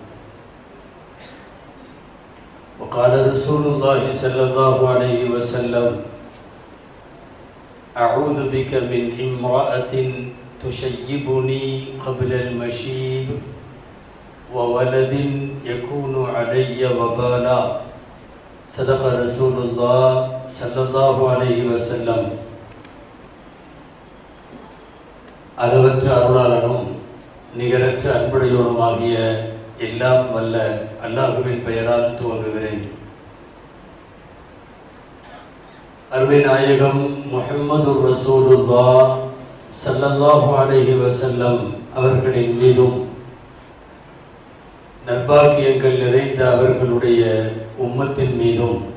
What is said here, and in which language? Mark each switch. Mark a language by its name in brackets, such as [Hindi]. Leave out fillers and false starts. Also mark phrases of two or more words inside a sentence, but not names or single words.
[Arabic] وقال رسول الله صلى الله عليه وسلم: أعوذ بك من امرأة تشيبني قبل المشيب وولد يكون علي وبالا. صدق رسول الله صلى الله عليه وسلم. [Tamil] அளவற்ற அருளாளனும் நிகரற்ற அன்புடையோனுமாகிய எல்லாம் வல்ல அல்லாஹ்வின் பெயரால் துவங்குகிறேன். அருமை நாயகம் [Arabic] محمد رسول الله صلى الله عليه وسلم [Tamil] அவர்களின் மீதும் நற்பாக்கியங்கள் நிறைந்த அவர்களுடைய உம்மத்தின் மீதும்